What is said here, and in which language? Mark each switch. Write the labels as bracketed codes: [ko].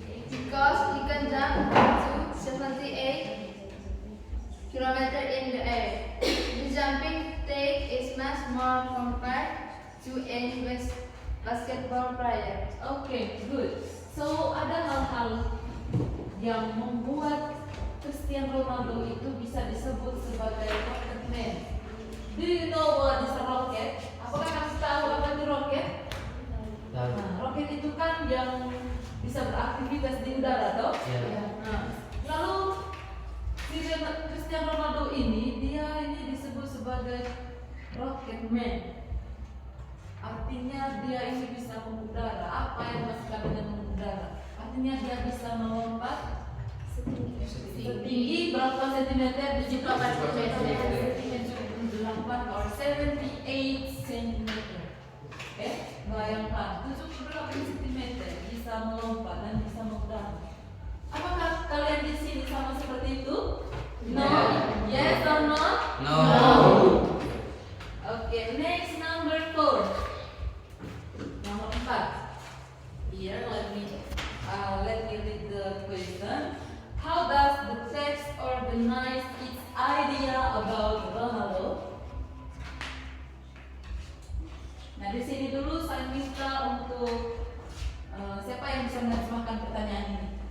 [en] Because he can jump to 78 km in the air. The jumping take is much more compared to a basketball player. Okay, good. So [id] ada hal-hal yang membuat Cristiano Ronaldo itu bisa disebut sebagai rocket man. [en] Do you know what is a rocket? [id] Apakah kamu tahu apa itu rocket? Nah, roket itu kan yang bisa beraktivitas di udara, toh? Nah, lalu si Cristiano Ronaldo ini disebut sebagai rocket man. Artinya dia ini bisa mengudara. Apa yang maksudnya dengan mengudara? Artinya dia bisa melompat setinggi berapa sentimeter? [en] 78 or 78 centimeter. [id] Bayangkan 78 cm bisa melompat dan bisa mengudara. Apakah kalian di sini sama seperti itu? [en] No. Yes or no? No. Okay, next number 4. [id] Nomor 4. [en] Here, let me read the question. How does the text organize its idea about Ronaldo? [id] Nah, di sini dulu saya minta untuk siapa yang bisa menerjemahkan pertanyaan ini?